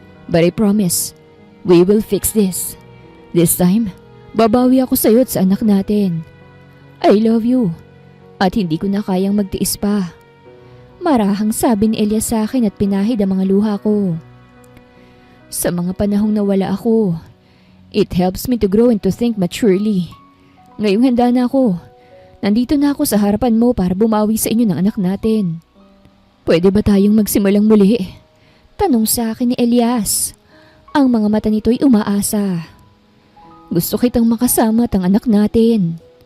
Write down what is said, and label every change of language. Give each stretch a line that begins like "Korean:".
English: But I promise, we will fix this. This time,
Filipino: babawi ako sa'yo at sa anak natin.
English: I love you.
Filipino: At hindi ko na kayang magtiis pa. Marahang sabi ni Elias sa akin at pinahid ang mga luha ko. Sa mga panahong nawala ako,
English: it helps me to grow and to think maturely.
Filipino: Ngayong handa na ako. Nandito na ako sa harapan mo para bumawi sa inyo ng anak natin. Pwede ba tayong magsimulang muli? Tanong sa akin ni Elias. Ang mga mata nito'y umaasa. Gusto kitang makasama at ang anak natin.